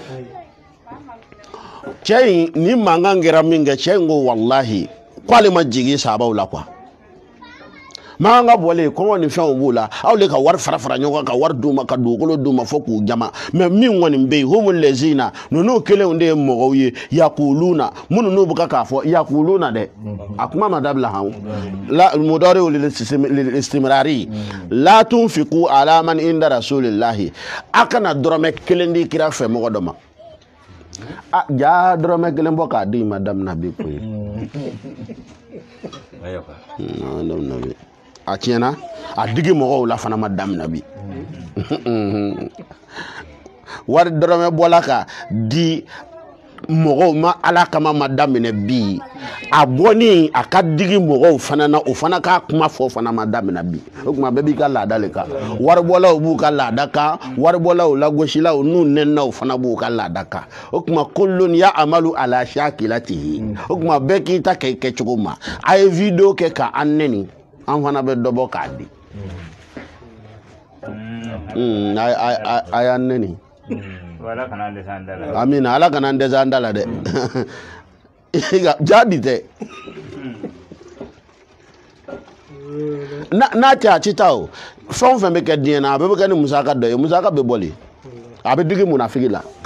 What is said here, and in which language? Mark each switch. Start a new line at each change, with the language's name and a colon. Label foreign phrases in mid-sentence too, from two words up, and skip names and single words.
Bambara: cɛ in ni mankan kɛra min kɛ cɛ in ko walahi k'ale ma jigin sabaw la quoi mankan ka bɔlen kɔngɔ ni fɛnw b'u la aw de ka wari fara fara ɲɔgɔn kan ka wari d'u ma ka dugukolo d'u ma fo k'u jama mais min kɔni bɛ yen humul lezina ninnu kelenw de ye mɔgɔw ye yakuluna minnu n'u bɛ k'a fɔ yakuluna dɛ a kuma ma dabila han la mudari lil istimrari
Arabic: لا تنفقوا على من عند رسول الله
Bambara: a kana dɔrɔmɛ kelen di kira fɛ mɔgɔ dɔ ma ja dɔrɔmɛ kelen bɔ k'a di madame nabi koyi madame nabi a tiɲɛna a digi mɔgɔw la fana ma daminɛ bi wari dɔrɔmɛ bɔla ka di mɔgɔw ma ala kama ma daminɛ bi a bɔni a ka digi mɔgɔw fana na o fana k'a kuma fɔ fana ma daminɛ bi o tuma bɛɛ b'i ka laada le kan waribɔlaw b'u ka laada kan waribɔlaw lagosilaw n'u nɛninaw fana b'u ka laada kan o tuma
Arabic: كل يعمل على شاكلته
Bambara: o tuma bɛɛ k'i ta kɛ kɛcogo ma a ye video kɛ ka an nɛni an fana bɛ dɔ bɔ k'a di a y'an nɛni amina ala kana an dɛsɛ an da la dɛ jaabi tɛ n'a tɛ a ti taa o fɛn o fɛn bɛ kɛ diɲɛ na a bɛɛ bɛ kɛ ni musaka dɔ ye musaka bɛ bɔli a bɛ digi munafigi la